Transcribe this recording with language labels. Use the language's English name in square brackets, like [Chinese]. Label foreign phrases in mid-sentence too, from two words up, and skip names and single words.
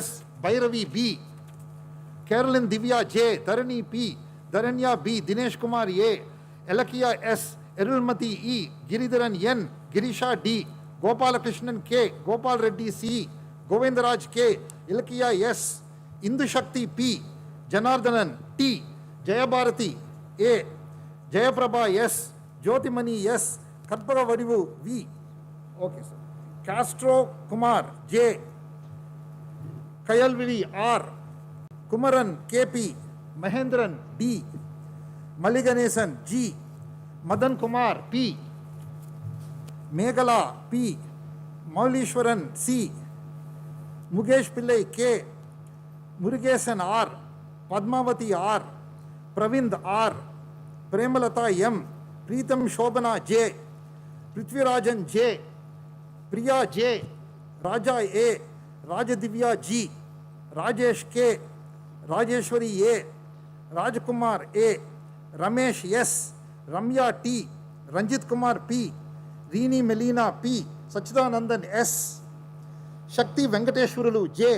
[English] Bhairavi B, Carolyn Divya J, Dharani P, Dharanya B, Dinesh Kumar A, Elakia S, Erulmati E, Giridharan N, Girisha D, Gopalakrishnan K, Gopal Reddy C, Govindaraj K, Ilakia S, Indu Shakti P, Janardhanan T, Jayabharati A, Jayaprabha S, Jyotimani S, Katpara Vadivu V. Okay, sir. Castro Kumar J. Kayalvili R. Kumaran KP. Mahendran D. Maliganesan G. Madan Kumar P. Meghala P. Maulishwaran C. Mukesh Pillai K. Murugesan R. Padmavati R. Pravind R. Premalata M. Preetham Shobana J. Prithvirajan J. Priya J. Raja A. Rajadivya G. Rajesh K. Rajeshwari A. Rajkumar A. Ramesh S. Ramya T. Ranjit Kumar P. Rini Melina P. Sachidanandan S. Shakti Venkateshwarulu J.